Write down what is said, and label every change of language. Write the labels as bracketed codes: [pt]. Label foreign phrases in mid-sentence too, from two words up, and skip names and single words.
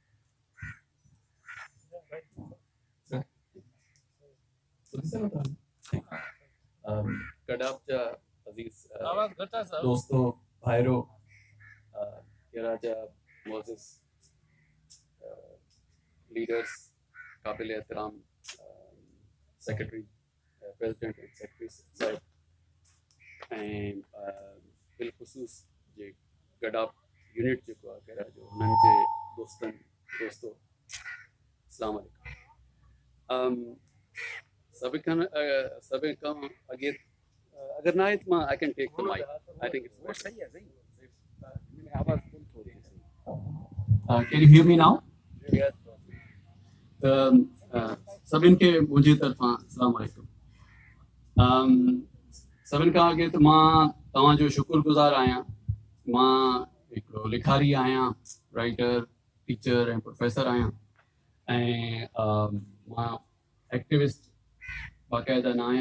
[en] Adopt Aziz [ur] آواز گھٹا سر [sd] दोस्तों भाइरों राजा मोजेस लीडर्स काबिल एहतराम सेक्रेटरी [en] President and Secretary [sd] साहब ऐं बिलख़ुसूस जे गडाप यूनिट जेको आहे कहिड़ा जो हुननि जे दोस्तों अस्सलाम वालेकुम सभिनि खां अॻे अगर ना है तो [en] I can take the mic. I think it's better. [ur] صحیح ہے آواز فل تھوڑی [en] Can you hear me now? Yes. [sd] सभिनि खे मुंहिंजी तरफ़ां अस्सलाम वालेकुम। सभिनि खां अॻे त मां तव्हांजो शुक्रगुज़ार आहियां। मां हिकिड़ो लिखारी आहियां, राइटर, टीचर ऐं प्रोफेसर आहियां ऐं मां एक्टिविस्ट बाक़ाइदा न आहियां।